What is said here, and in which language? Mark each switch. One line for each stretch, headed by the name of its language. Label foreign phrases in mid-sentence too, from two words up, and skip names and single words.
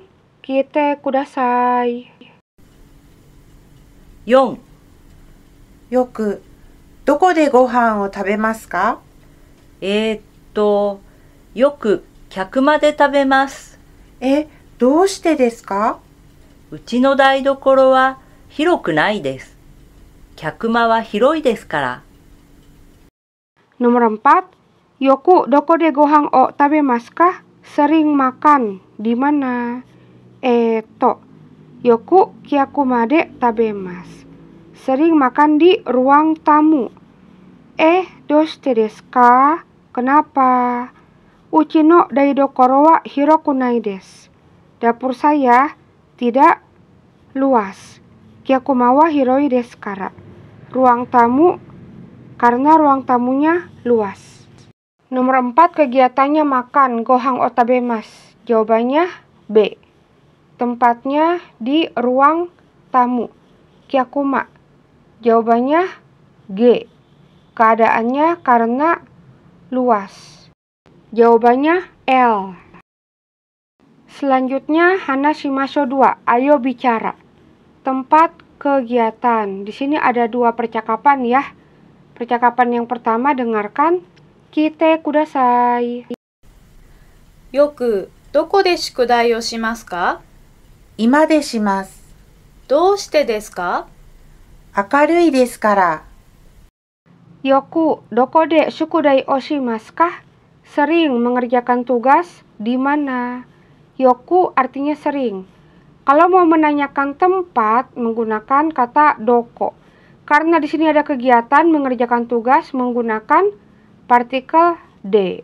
Japanese: 聞いてください. 4、よくどこでご飯を食べますか？よく客間で食べます。どうしてですか？うちの台所は広くないです。客間は広いですから。 Nomor 4, よくどこでご飯を食べますか?
Indonesian: Sering makan di mana?
Japanese: よく客間で食べます.
Indonesian: Sering makan di ruang tamu.
Japanese: どうしてですか?
Indonesian: Kenapa?
Japanese: うちの台所は広くないです.
Indonesian: Dapur saya tidak luas.
Japanese: 客間は広いですから.
Indonesian: Ruang tamu karena ruang tamunya luas. Nomor 4, kegiatannya makan
Japanese: ご飯を食べます.
Indonesian: Jawabannya B. Tempatnya di ruang tamu. Kyakuma. Jawabannya G. Keadaannya karena luas. Jawabannya L. Selanjutnya
Japanese: 話しましょう
Indonesian: 2. Ayo bicara. Tempat kegiatan. Di sini ada 2 percakapan ya. Percakapan yang pertama dengarkan.
Japanese: 聞いてください. よくどこで宿題をしますか？今でします。どうしてですか？明るいですから。よくどこで宿題をしますか?
Indonesian: Sering mengerjakan tugas di mana? Yoku artinya sering. Kalau mau menanyakan tempat menggunakan kata doko. Karena di sini ada kegiatan mengerjakan tugas menggunakan partikel de.